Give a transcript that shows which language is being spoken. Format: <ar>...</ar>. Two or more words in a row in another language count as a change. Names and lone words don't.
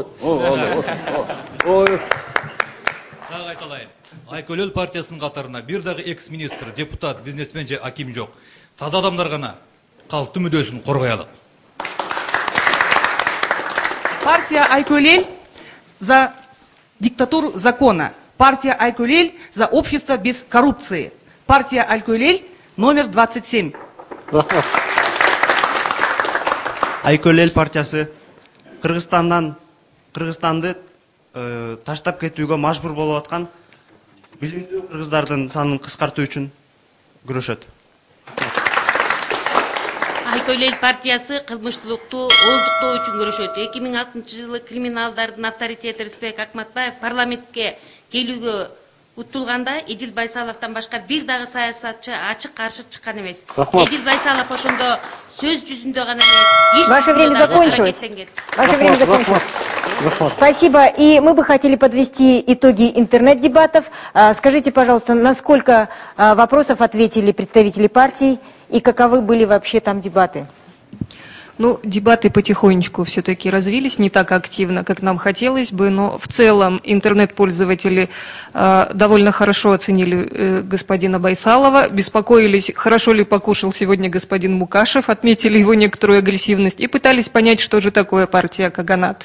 <ky>Ой. Дагы айталайын. Айкөл эл партиясынын катарына бир дагы экс-министр, депутат, бизнесмен же аким жок. Таза адамдар гана калктын мүддөсүн коргоялык.</ky> <ru>Партия Айкөл эл за диктатуру закона. Партия Айкөл эл за общество без коррупции. Партия Айкөл эл номер 27.</ru> <ky>Рахмат. Айкөл эл партиясы Кыргызстанды таштап кетүүгө мажбур болуп аткан билимдүү кыргыздардын санын кыскартуу үчүн күрөшөт. Айкөл эл партиясы кылмыштуулукту ооздуктоо үчүн көрүшөт. 2006-жылы криминалдардын авторитети Рысбек Акматбаев парламентке келүүгө уттулганда Эдил Байсаловдон башка бир дагы саясатчы ачык каршы чыккан эмес. Эдил Байсалов ошондо сөз жүзүндө гана эмес.</ky> <ru>Ваше время закончилось. Ваше время закончилось. Спасибо. И мы бы хотели подвести итоги интернет-дебатов. Скажите, пожалуйста, на сколько вопросов ответили представители партий и каковы были вообще там дебаты? Ну, дебаты потихонечку все-таки развились, не так активно, как нам хотелось бы, но в целом интернет-пользователи довольно хорошо оценили господина Байсалова, беспокоились, хорошо ли покушал сегодня господин Мукашев, отметили его некоторую агрессивность и пытались понять, что же такое партия Каганат.</ru>